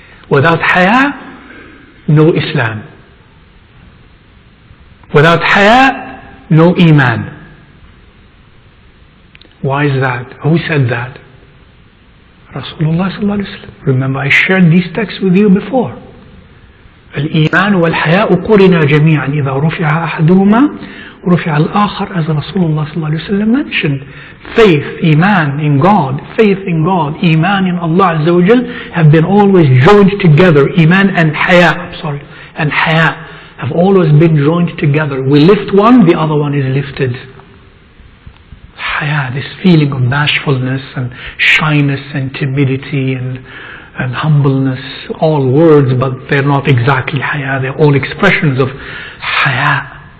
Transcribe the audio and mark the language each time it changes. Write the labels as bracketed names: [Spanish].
[English] Without Haya, no Islam. Without Haya, no Iman. Why is that? Who said that? Rasulullah sallallahu alayhi wa sallam. Remember, I shared these texts with you before. [Arabic] الإيمان والحياء قرنا جميعا إذا رفع أحدهما رفع الآخر, [English] as Rasulullah sallallahu alayhi wa sallam [Arabic] mentioned. [English] Faith, Iman in God, faith in God, Iman in Allah Azza wa Jal have been always joined together. Iman and Haya, and Haya have always been joined together. We lift one, the other one is lifted. Haya, this feeling of bashfulness and shyness and timidity and humbleness, all words, but they're not exactly Haya, they're all expressions of Haya.